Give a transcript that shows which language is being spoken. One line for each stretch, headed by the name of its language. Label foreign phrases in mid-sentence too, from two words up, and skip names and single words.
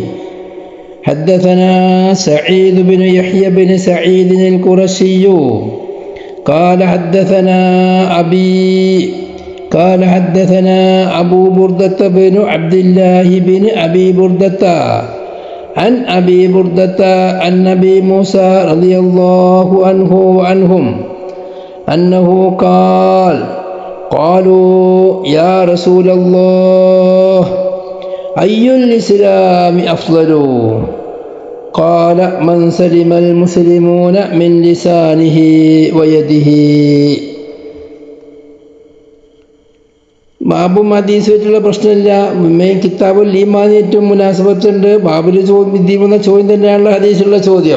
Arabic: حدثنا سعيد بن يحيى بن سعيد القرشي قال حدثنا أبي قال حدثنا أبو بردة بن عبد الله بن أبي بردة عن أبي بردة عن أبي موسى رضي الله عنه وعنهم أنه قال قالوا يا رسول الله أي الإسلام أفضل قال من سلم المسلمون من لسانه ويده.
Malayalam: ബാബും ഹദീസുമായിട്ടുള്ള പ്രശ്നമില്ല. മെയിൻ കിതാബുൽ ഈമാനായിട്ടും മുനാസബത്തുണ്ട്. ബാബിൽ വന്ന ചോദ്യം തന്നെയാണല്ലോ ഹദീസിലുള്ള ചോദ്യം.